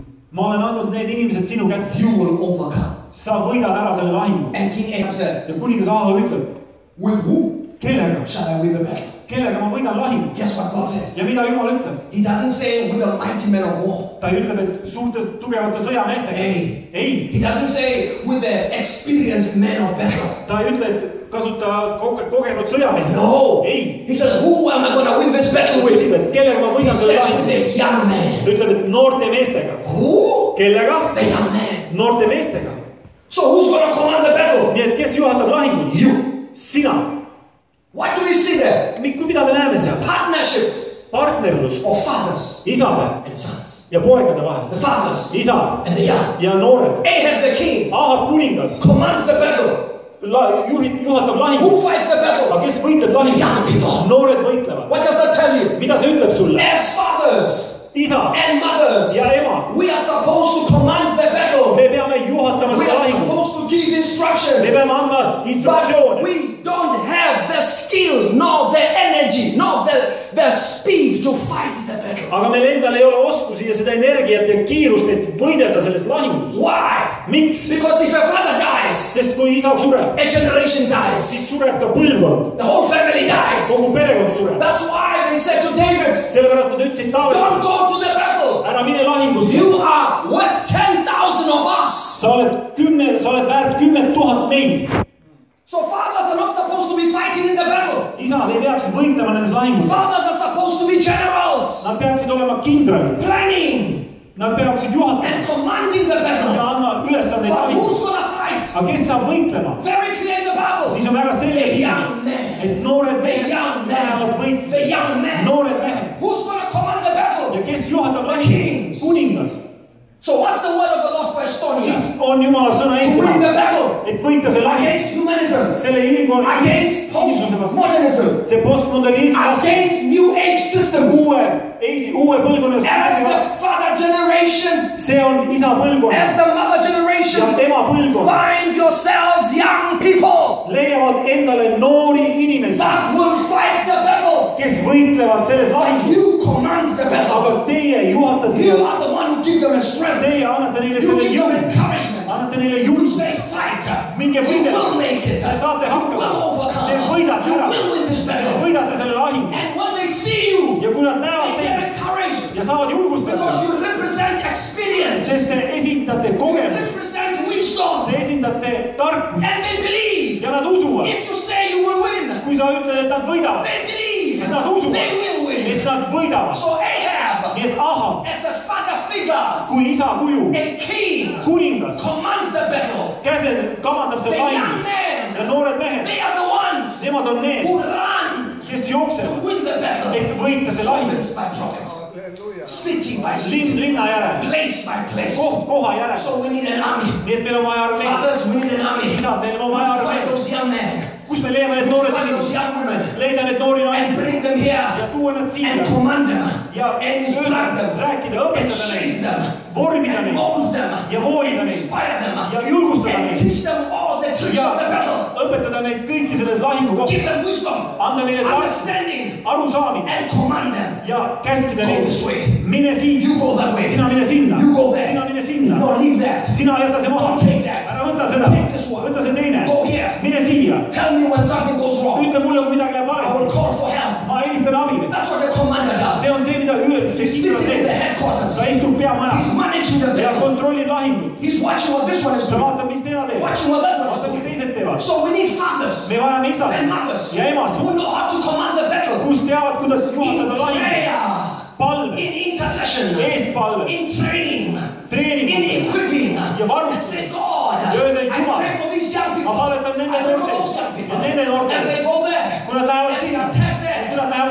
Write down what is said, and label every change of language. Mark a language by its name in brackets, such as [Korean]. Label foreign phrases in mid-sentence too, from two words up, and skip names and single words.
[Estonian] ma olen andnud need inimesed sinu kätte. [English] You will overcome. [Estonian] Sa võidad ära selle lahingu. [English] And King Ahab says, [Estonian] ja kuningas Ahab ütleb, [English] with whom [Estonian] kellega [English] shall I win the battle? [Estonian] Kellega ma võidan lahingu? [English] Guess what God says? [Estonian] Ja mida Jumal ütleb? [English] He doesn't say with a mighty man of war. [Estonian] Ta ütleb, et suurte tugevate sõjameestega. Ei. [English] He doesn't say with the experienced man of battle. [Estonian] Ta ei ütle, et kasuta kogenud sõjamehed. [English] No. [Estonian] Ei. [English] He says, who am I going to win this battle with? [Estonian] Kellega ma võidan selle lahingu? [English] With the young man. [Estonian] Ta ütleb, et noorte meestega. [English] Who? [Estonian] Kellega? [English] The young man. [Estonian] Noorte meestega. [English] So who's going to command the battle? [Estonian] Nii et kes juhatab lahingu? [English] You. [Estonian] Sina. [English] What do we see there? [Estonian] Mida me näeme seal? [English] Partnership. [Estonian] Partnerlust. [English] Of fathers. [Estonian] Isade. [English] And sons. [Estonian] Ja poegade vahel. [English] The fathers. [Estonian] Isad. [English] And the young. [Estonian] Ja noored. [English] Ahab the king. [Estonian] Ahab kuningas. [English] Commands the battle. [Estonian] Juhatab lahingu. [English] Who fights the battle? [Estonian] Aga kes võitleb lahingu? [English] Young people. [Estonian] Noored võitlevad. [English] What does that tell you? [Estonian] Mida see ütleb sulle? [English] As fathers. [Estonian] Isa. [English] And mothers. [Estonian] Ja emad. [English] We are supposed to command the battle. [Estonian] Me peame juhatama seda lahingu. [English] We are supposed to give instruction. [Estonian] Me peame andma instruktsioone. [English] But we don't have the skill, nor the energy, nor the speed to fight the battle. [Estonian] Aga meil endal ei ole oskusi ja seda energiat ja kiirust, et võidelda sellest lahingust. [English] Why? [Estonian] Miks? [English] Because if a father dies, [Estonian] sest kui isa sureb, [English] a generation dies, [Estonian] siis sureb ka põlvkond. [English] The whole family dies. [Estonian] Kogu perekond sureb. [English] That's why they said to David, [Estonian] sellepärast nad ütlesid Taavetile, [English] don't go to the battle. [Estonian] Ära mine lahingusse. [English] You are worth 10,000 of us. [Estonian] Sa oled väärt 10,000 meid. [English] So fathers are not supposed to be fighting in the battle. [Estonian] Isad ei peaks võitlema nendes lahingutes. [English] Fathers are supposed to be generals. [Estonian] Nad peaksid olema kindralid. [English] Planning. [Estonian] Nad peaksid juhatama. [English] And commanding the battle. [Estonian] Ja andma ülesandeid lahingusse. [English] But who's [Estonian] lahingusse. [English] gonna fight? [Estonian] Aga kes saab võitlema? [English] Very clear in the Bible. [Estonian] Siis on väga selge, et noored mehed lähevad võitlusse. Noored mehed. [English] Who's gonna command the battle? [Estonian] Ja kes juhatab lahingut? Kuningas. [English] So what's the word of the Lord for Estonia? [Estonian] Mis on Jumala sõna Eestimaa? [English] To win the battle. [Estonian] Et võita see lahing. [English] Against humanism. [Estonian] Selle inimkonna. [English] Against postmodernism. [Estonian] See postmodernism. [English] Against new age systems. [Estonian] Uue põlvkonna. [English] As the father generation. [Estonian] See on isa põlvkonna. [English] As the mother generation. [Estonian] Ja ema põlvkonna. [English] Find yourselves young people. [Estonian] Leiavad endale noori inimesi. [English] That will fight the battle. [Estonian] Kes võitlevad selles lahingus. [English] You command the battle. [Estonian] Aga teie juhatate. [English] You are the one who give them a strength. [Estonian] Teie annate neile [English] you [Estonian] selle [English] give them encouragement. [Estonian] Annate neile jõudu. [English] Say fight. [Estonian] Minge [English] you will make it. [Estonian] Te saate hakkama. [English] You will overcome. [Estonian] Te võidate ära. [English] You will win this battle. [Estonian] Te võidate selle lahingu. [English] And when they see you, [Estonian] ja kui nad näevad [English] they get encouraged. [Estonian] Ja saavad julgustada. [English] Because you represent experience. [Estonian] Sest te esindate kogemust. [English] You represent wisdom. [Estonian] Te esindate tarkust. [English] And they believe. [Estonian] Ja nad usuvad. [English] If you say you will win. [Estonian] Kui sa ütled, et nad võidavad. [English] They believe. [Estonian] Siis nad usuvad. [English] They will win. [Estonian] Et nad võidavad. [English] So Ahab. [Estonian] Nii et Ahab. [English] As the father figure. [Estonian] Kui isa kuju. [English] A king. [Estonian] Kuningas. [English] Commands the battle. [Estonian] Kamandab selle lahingus. Ja noored mehed. [English] They are the ones. [Estonian] Nemad on need. [English] Who run. [Estonian] Kes jooksevad. [English] To win the battle. [Estonian] Et võita see lahing. [English] Prophets by prophets. City by city. [Estonian] Linna järel. [English] Place by place. [Estonian] Koha järel. [English] So we need an army. [Estonian] Nii et meil on vaja armeed. [English] Fathers, we need an army. [Estonian] Isad, meil on vaja [English] Find [Estonian] armeed. [English] those young men. [Estonian] Kus me leiame need noored inimesed? Leida need noori naisi. [English] And bring them here. [Estonian] Ja tuua nad siia. [English] And command them. [Estonian] Ja [English] and instruct them. [Estonian] Rääkida, õpetada neid. Vormida neid. [English] And mold them. [Estonian] Ja voolida neid. [English] Inspire them. [Estonian] Ja julgustada [English] and [Estonian] neid. [English] teach them all the tricks of the battle. [Estonian] Õpetada neid kõiki selles lahingu kohta. [English] Give them wisdom. [Estonian] Anda neile [English] understanding. [Estonian] Arusaamine. [English] And command them. [Estonian] Ja käskida neid. [English] Go this way. [Estonian] Mine siia. [English] You go that way. [Estonian] Sina mine sinna. [English] You go there. [Estonian] Sina mine sinna. [English] No, leave that. [Estonian] Sina jäta see maha. [English] Don't take that. [Estonian] Ära võta seda. [English] Take this one. [Estonian] Võta see teine. [English] Go here. [Estonian] Mine siia. [English] Tell me when something goes wrong. [Estonian] Ütle mulle, kui midagi läheb [English] I [Estonian] valesti. [English] will call for help. [Estonian] Ma helistan abi. [English] That's what the commander does. [Estonian] See on see, mida [English] He's sitting in the headquarters. [Estonian] Ta istub peamajas. [English] He's managing the [Estonian] Ja [English] battle. [Estonian] kontrollib lahingut. [English] He's watching what this one is [Estonian] Ta [English] doing. [Estonian] vaatab, mis teine teeb. [English] Watching what that one is [Estonian] Vaata, mis [English] doing. [Estonian] teised teevad. [English] So we need fathers. [Estonian] Me vajame isasid [English] and mothers [Estonian] ja emasid. [English] who know how to command the battle. [Estonian] Kus teavad, kuidas juhatada lahingut. Palves. [English] In intercession. [Estonian] Eestpalves. [English] In training. [Estonian] Treeningut. [English] In equipping. [Estonian] Ja varustades. [English] And say, God, [Estonian] Ja öelda, [English] I [Estonian] Jumal, [English] pray for these young people. [Estonian] ma palvetan nende [English] I pray for [Estonian] noorte [English] those young people. [Estonian] ja nende noorte. [English] As they go there. [Estonian] Kui nad lähevad [English] As they [Estonian] sinna. [English] attack there. [Estonian] Kui nad lähevad